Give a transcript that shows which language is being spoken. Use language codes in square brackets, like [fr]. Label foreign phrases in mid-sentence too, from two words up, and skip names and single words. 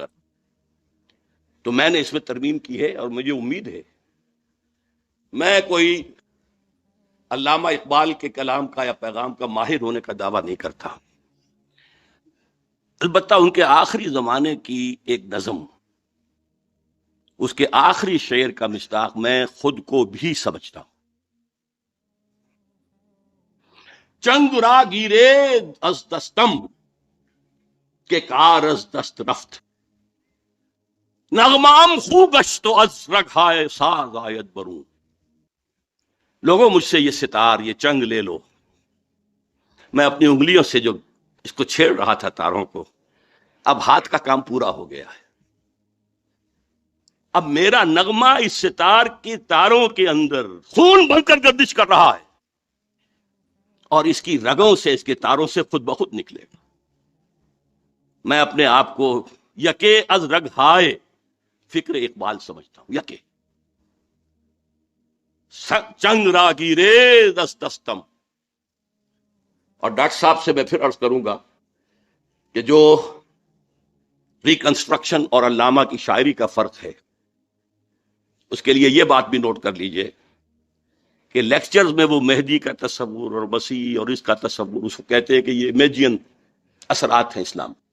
[ur] تو میں نے اس میں ترمیم کی ہے، اور مجھے امید ہے، میں کوئی علامہ اقبال کے کلام کا یا پیغام کا ماہر ہونے کا دعویٰ نہیں کرتا، البتہ ان کے آخری زمانے کی ایک نظم، اس کے آخری شعر کا مصداق میں خود کو بھی سمجھتا ہوں۔ [fa] چنگ را گیرے از دستم کہ کار از دست رفت، نغمام خو گشت و از رگھائے ساز آید برون۔ [ur] لوگوں مجھ سے یہ ستار، یہ چنگ لے لو، میں اپنی انگلیوں سے جو اس کو چھیڑ رہا تھا تاروں کو، اب ہاتھ کا کام پورا ہو گیا ہے، اب میرا نغمہ اس ستار کی تاروں کے اندر خون بن کر گردش کر رہا ہے، اور اس کی رگوں سے، اس کے تاروں سے خود بخود نکلے گا۔ میں اپنے آپ کو [fa] یکے از رگ ہائے فکر اقبال [ur] سمجھتا ہوں، [fa] یکے چنگ را گیرے دس دستم۔ [ur] اور ڈاکٹر صاحب سے میں پھر عرض کروں گا کہ جو ریکنسٹرکشن اور علامہ کی شاعری کا فرق ہے، اس کے لیے یہ بات بھی نوٹ کر لیجئے کہ لیکچرز میں وہ مہدی کا تصور اور مسیح اور اس کا تصور، اس کو کہتے ہیں کہ یہ امیجین اثرات ہیں اسلام۔